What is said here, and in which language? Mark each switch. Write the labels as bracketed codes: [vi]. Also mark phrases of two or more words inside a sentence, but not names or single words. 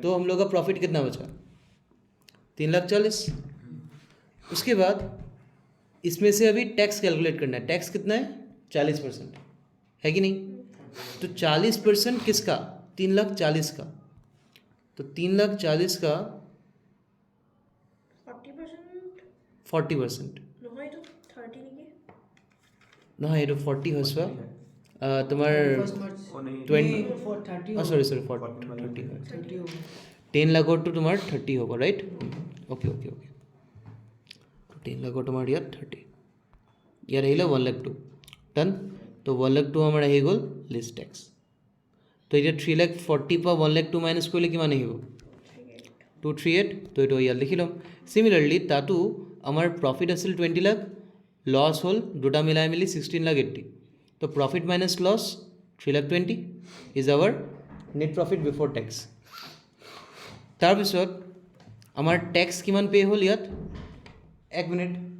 [hi] हम लोग का प्रॉफिट कितना बचा 3,40,000 उसके बाद इसमें से अभी [en] tax calculate [hi] करना है टैक्स कितना है 40% है कि नहीं तो 40% किसका 3,40,000 का तो 3,40,000 का 40% [as] নহয় এইটো 40 হৈছে তোমাৰ [en] first March [hi] 20 30 सॉरी 30 30 होगा [as] 10 लाखৰটো তোমাৰ 30 হ'ব [en] right okay [as] 10 লাখৰ তোমাৰ ইয়াত 30 ইয়াত আহিলে 1,02,000 ডান তো 1,02,000 আমাৰ আহি গ'ল লিষ্ট টেক্স তো এতিয়া 3,40,000 পৰা 1,02,000 মাইনাছ কৰিলে কিমান আহিব 238 তো এইটো ইয়াত লিখি ল'ম সিমিলাৰলি তাতো আমাৰ প্ৰফিট আছিল 20 লাখ লছ হ'ল দুটা মিলাই মিলি 16,80,000 তো [en] profit minus loss [as] 3,20,000 [en] is our net profit before tax [as] তাৰপিছত আমাৰ টেক্স কিমান পে' হ'ল ইয়াত 1 মিনিট